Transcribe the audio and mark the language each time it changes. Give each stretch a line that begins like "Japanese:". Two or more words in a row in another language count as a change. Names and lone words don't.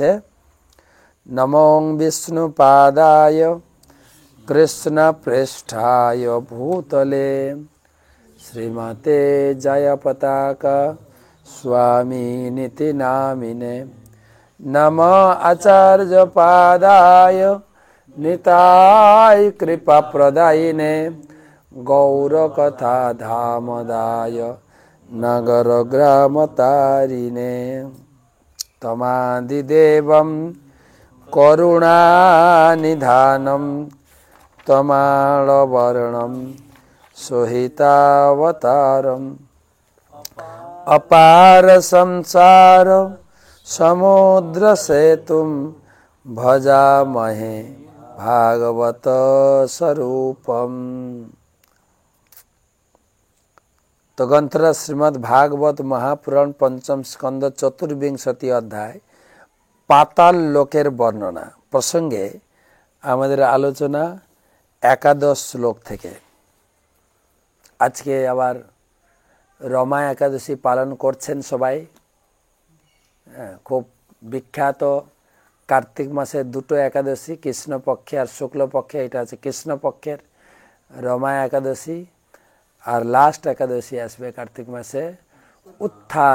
Sanskrit: নমো বিষ্ণু পাদায় কৃষ্ণ পৃষ্ঠায় ভূতলে শ্রীমতে জয় পতাকা স্বামী নীতি নামিনে নম আচার্য পাদায় নিতাই কৃপা প্রদায়িনে গৌর কথা ধামদায় নগর গ্রাম তারিণে তমাদিদেবম করুণা নিধানম তমালবর্ণম সোহিতাবতারম अपार संसार समुद्र सेतुम भजामहे भागवत स्वरूपम।
Bangla: তো গ্রন্থরা শ্রীমদ্ ভাগবত মহাপুরাণ পঞ্চম স্কন্দ চতুর্বিংশতি অধ্যায় পাতাল লোকের বর্ণনা প্রসঙ্গে আমাদের আলোচনা 11 শ্লোক থেকে। আজ কে আবার রমা একাদশী পালন করছেন সবাই। খুব বিখ্যাত কার্তিক মাসের 2টো একাদশী, কৃষ্ণপক্ষে আর শুক্লপক্ষে। এটা আছে কৃষ্ণপক্ষের রমা একাদশী, আর লাস্ট একাদশী আসবে কার্তিক মাসে উত্থান।